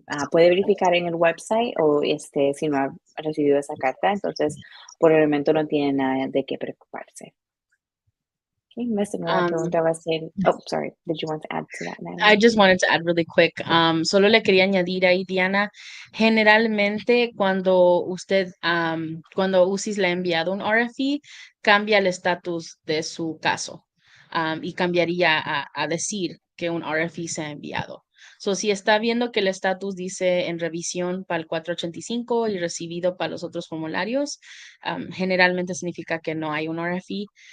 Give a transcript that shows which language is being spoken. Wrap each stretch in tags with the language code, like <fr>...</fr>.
<es>Puede verificar en el website o si no ha recibido esa carta, entonces por el momento no tiene nada de qué preocuparse.</es> <en>Okay, Miss</en> <es>pregunta va a ser,</es> <en>oh, sorry, did you want to add to that, Natalie? I just wanted to add really quick.</en> <es>Solo le quería añadir ahí, Diana, generalmente cuando cuando UCIS le ha enviado un RFE, cambia el estatus de su caso y cambiaría a decir que un RFE se ha enviado. So, si está viendo que el estatus dice en revisión para el 485 y recibido para los otros formularios, generalmente significa que no hay un RFE.</es>